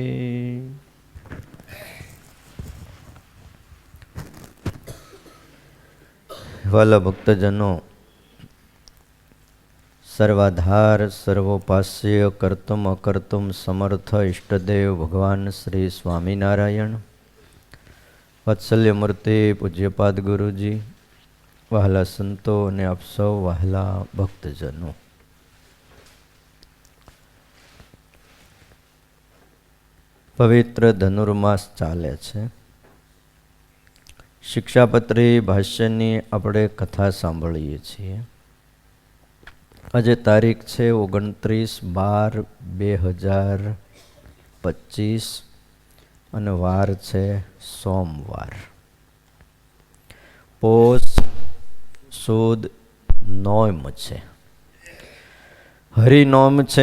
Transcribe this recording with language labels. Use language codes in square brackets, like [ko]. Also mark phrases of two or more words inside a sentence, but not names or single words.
[gu] વાલા ભક્તજનો, સર્વાધાર સર્વોપાસ્ય કર્તુમ અકર્તુમ સમર્થ ઇષ્ટદેવ ભગવાન શ્રી સ્વામીનારાયણ, વત્સલ્ય મૂર્તિ પૂજ્યપાદ ગુરુજી, વહાલા સંતો ને આપ સૌ વહાલા ભક્તજનો, પવિત્ર ધનુર્માસ ચાલે છે। શિક્ષાપત્રી ભાષ્યની આપણે કથા સાંભળીએ છીએ। આજે તારીખ છે 29/12/2025 અને વાર છે સોમવાર, પોષ સુદ નોમ છે, હરિનોમ છે।